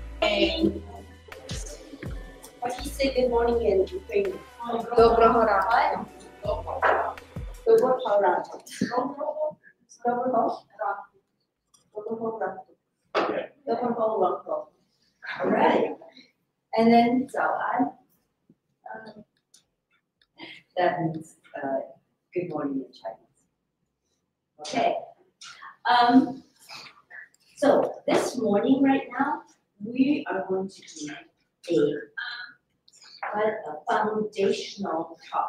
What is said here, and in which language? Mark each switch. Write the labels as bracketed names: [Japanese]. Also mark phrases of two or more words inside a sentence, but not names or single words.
[English] morning. What do you say good morning in Ukrainian? [Ukrainian] Доброго ранку. Доброго ранку. Доброго ранку. Доброго ранку. Доброго ранку. [English] All right. And then Zawan. That means good morning in Chinese. Okay. So this morning right now, we are going to do a foundational talk.